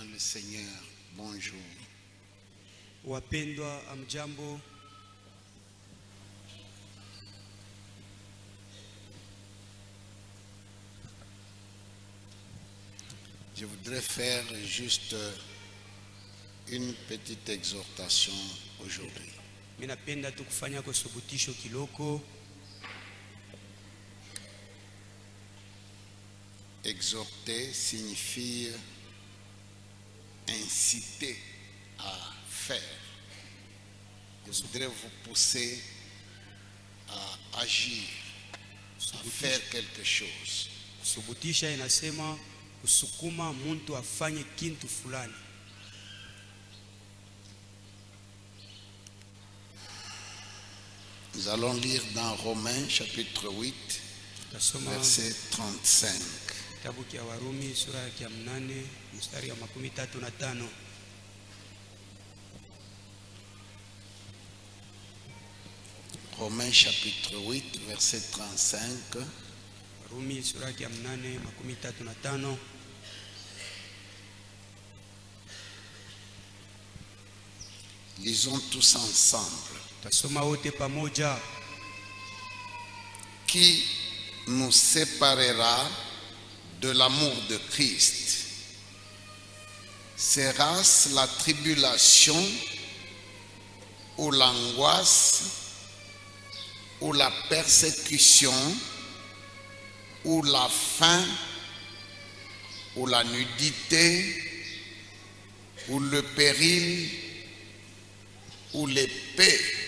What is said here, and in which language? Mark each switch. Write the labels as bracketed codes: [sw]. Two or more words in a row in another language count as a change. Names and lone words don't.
[fr] le Seigneur, bonjour. [sw] Wapendwa, amjambo. [fr] Je voudrais faire juste une petite exhortation aujourd'hui. [sw] Minapenda tu kufanya kwa subutisho kiloko. [fr] Exhorter signifie inciter à faire. Je voudrais vous pousser à agir, à faire quelque chose. [sw] Subutisha inasema kusukuma muntu afanye kintu fulani. [fr] Nous allons lire dans Romains chapitre 8, verset 35. [sw] Kitabu cha Warumi sura ya 8 mstari wa 35. [fr] Romains chapitre 8, verset 35. [sw] Warumi sura ya 8 35. [fr] Lisons tous ensemble. [sw] Tasoma wote pamoja. [fr] Qui nous séparera de l'amour de Christ? Sera-ce la tribulation ou l'angoisse ou la persécution ou la faim ou la nudité ou le péril ou l'épée?